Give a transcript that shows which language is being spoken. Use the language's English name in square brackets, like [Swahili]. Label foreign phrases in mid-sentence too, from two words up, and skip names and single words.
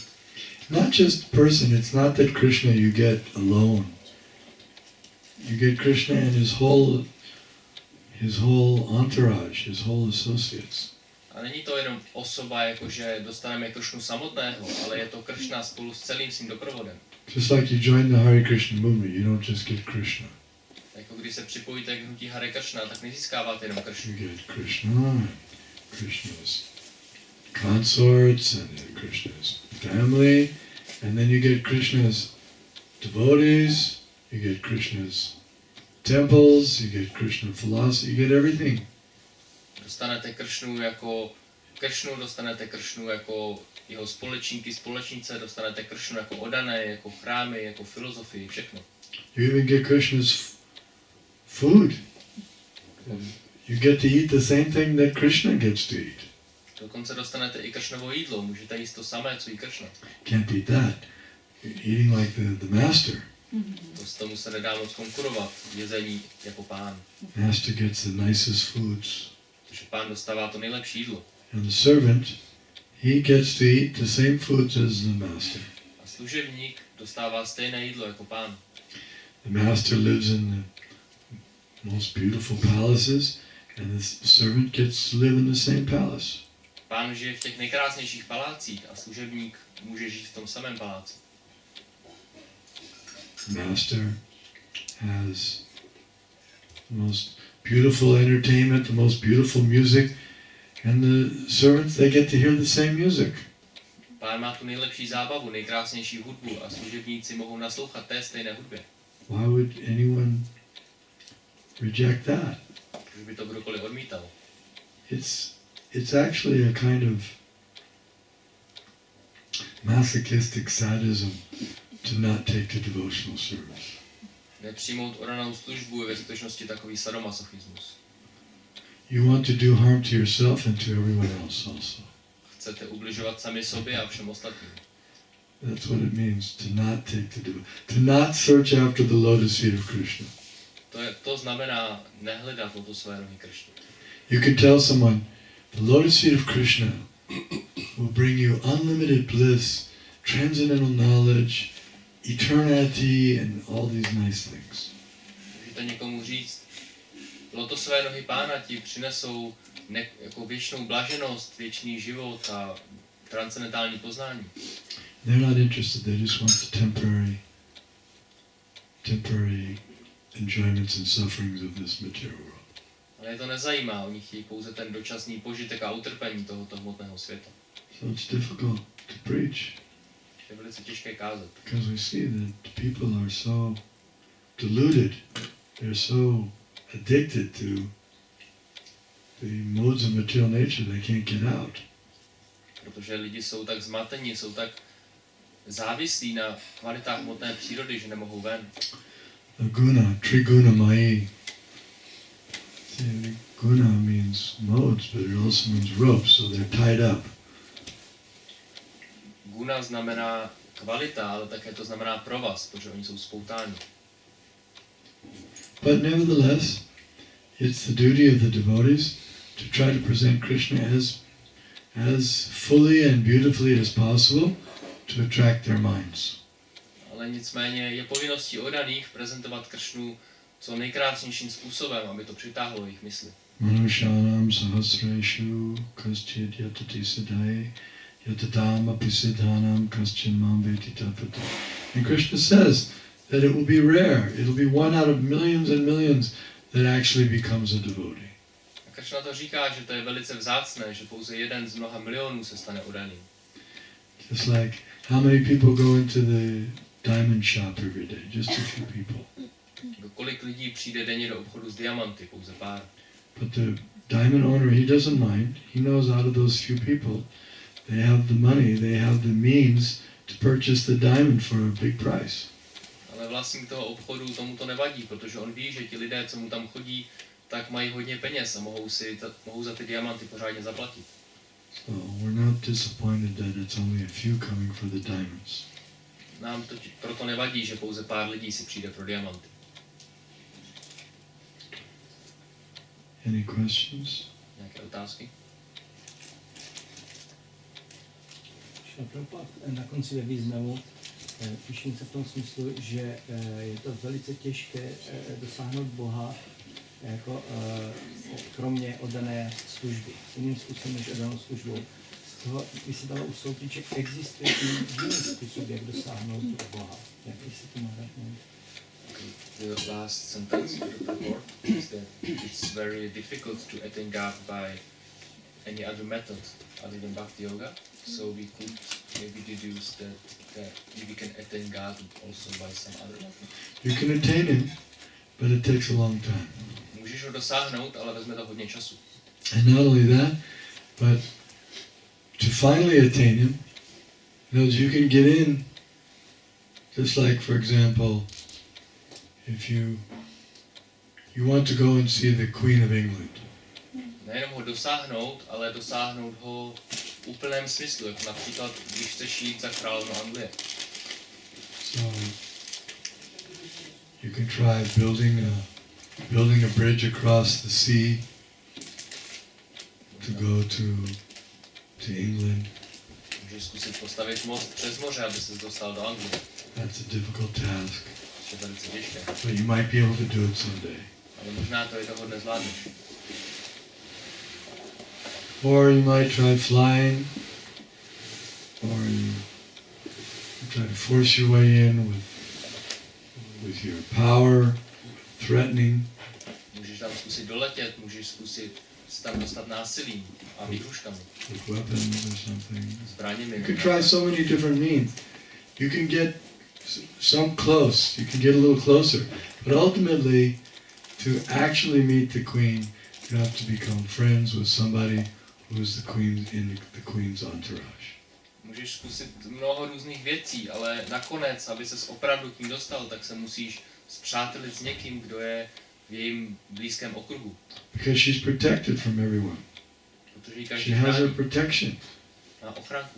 [English] Not just person, it's not that Krishna you get alone. You get Krishna and his whole entourage, his whole associates. [Czech] A není to jenom osoba, jakože dostaneme Kršnu samotného, ale je to Kršna spolu s celým svým doprovodem. [English] Just like you join the Hare Krishna movement, you don't just get Krishna. [Czech] Jako když se připojíte k hnutí Hare Krishna, tak nezískáváte jenom Kršnu. [English] You get Krishna, Krishna's consorts, and then Krishna's family, and then you get Krishna's devotees, you get Krishna's temples, you get Krishna philosophy, you get everything. [Czech] Dostanete Kršnu jako Kršnu, dostanete Kršnu jako jeho společníky, společnice, dostanete Kršnu jako oddané, jako chrámy, jako filozofii, všechno. [English] You even get Krishna's food. You get to eat the same thing that Krishna gets to eat. [Czech] Dokonce dostanete i Kršnovo jídlo, můžete jíst to samé, co jí Kršna. [English] Can't beat that. You're eating like the master. [Czech] To tomu se nedá moc konkurovat, jezení jako pán. [English] Master gets the nicest foods. [Czech] Protože pán dostává to nejlepší jídlo. [English] And the servant, he gets to eat the same foods as the master. [Czech] A služebník dostává stejné jídlo jako pán. [English] The master lives in the most beautiful palaces, and the servant gets to live in the same palace. [Czech] Pán žije v těch nejkrásnějších palácích a služebník může žít v tom samém paláci. [English] Master has the most beautiful entertainment, the most beautiful music, and the servants, they get to hear the same music. [Czech] Pán má tu nejlepší zábavu, nejkrásnější hudbu a služebníci mohou naslouchat té stejné hudbě. [English] Why would anyone reject that? [Czech] Proč by to kdokoliv odmítal? [English] It's actually a kind of masochistic sadism to not take the devotional service. [Czech] Nepřijmout oddanou službu je ve skutečnosti takový sadomasochismus. [English] You want to do harm to yourself and to everyone else also. [Czech] Chcete ubližovat sami sobě a všem ostatním. [English] That's what it means to not take to not search after the lotus feet of Krishna. [Czech] To znamená nehledat o to své nohy Kršny. [English] You can tell someone, the lotus feet of Krishna will bring you unlimited bliss, transcendental knowledge, eternity, and all these nice things. [Czech] Můžete někomu říct, lotosové nohy pána ti přinesou jako věčnou blaženost, věčný život a transcendentální poznání. [English] They're not interested, they just want the temporary enjoyments and sufferings of this material world. [Czech] Ale je to nezajímá, oni chtějí pouze ten dočasný požitek a utrpení tohoto hmotného světa. [English] So it's difficult to preach [Czech] Je velice těžké kázat, [English] because we see that the people are so deluded, they're so addicted to the modes of material nature they can't get out. [Czech] protože lidi jsou tak zmatení, jsou tak závislí na kvalitách hmotné přírody, že nemohou ven. [Sanskrit] The guna, triguna mai. [English] See, guna means modes, but it also means ropes, so they're tied up. [Czech] Guna znamená kvalita, ale také to znamená provaz, protože oni jsou spoutáni. [English] But nevertheless, it's the duty of the devotees to try to present Krishna as fully and beautifully as possible to attract their minds. [Czech] Ale nicméně je povinností oddaných prezentovat Kršnu co nejkrásnějším způsobem, aby to přitáhlo jejich mysli. [Sanskrit] Manushanam sahasreshu kaschid yatati siddhai yatatam api siddhanam kaschin mam veti tapata. [English] And Krishna says that it will be rare, it'll be one out of millions and millions that actually becomes a devotee. [Czech] A Kršna to říká, že to je velice vzácné, že pouze jeden z mnoha milionů se stane oddaným. [English] Just like how many people go into the diamond shop every day? Just a few people. [Czech] Kolik lidí přijde denně do obchodu s diamanty? Pouze pár. [English] But the diamond owner, he doesn't mind. He knows out of those few people, they have the money, they have the means to purchase the diamond for a big price. [Czech] Ale vlastník toho obchodu tomu to nevadí, protože on ví, že ti lidé, co mu tam chodí, tak mají hodně peněz a mohou za ty diamanty pořádně zaplatit. [English] So we're not disappointed that it's only a few coming for the diamonds. [Czech] Nám to proto nevadí, že pouze pár lidí si přijde pro diamanty. [English] Any questions? [Czech] Nějaké otázky? Prabhupada na konci ve významu píšem se v tom smyslu, že je to velice těžké dosáhnout Boha jako kromě oddané služby. Jiným způsobem než oddanou službou. Z toho by se dalo usoudit, že existuje i jiný způsob, jak dosáhnout Boha. Jak se to má dát? [English] The last sentence of the report is that it's very difficult to attain God by any other method other than [Sanskrit] Bhakti Yoga. [English] So we could maybe deduce that we can attain God also by some other method. You can attain him, but it takes a long time. [Czech] Můžeš ho dosáhnout, ale vezme to hodně času. [English] And not only that, but to finally attain him, you can get in, just like, for example, if you want to go and see the Queen of England. [Czech] Nejenom ho dosáhnout, ale dosáhnout ho v úplném smyslu, jako například, když chceš jít za královnu Anglie. [English] So you can try building a bridge across the sea to go to England. [Czech] Můžeš zkusit postavit most přes moře, aby ses dostal do Anglie. [English] That's a difficult task, [Czech] To je velice těžké. [English] but you might be able to do it someday. [Czech] Ale možná to jednoho dne zvládneš. [English] Or you might try flying, or you try to force your way in with your power, threatening. [Czech] Můžeš tam zkusit doletět, můžeš zkusit se tam dostat násilím a výhruškami, [English] With weapons or something. [Czech] zbraněmi. [English] You can try so many different means. You can get some close, you can get a little closer, but ultimately, to actually meet the queen, you have to become friends with somebody who is the queen in the queen's entourage. [Czech] Můžeš zkusit mnoho různých věcí, ale nakonec, aby ses opravdu k ní dostal, tak se musíš spřátelit s někým, kdo je v jejím blízkém okruhu. [English] Because she's protected from everyone. [Czech] Protože jí [English] She [Czech] každý [English] has her [Czech] chrání [English] protection. [Czech] na ochranku.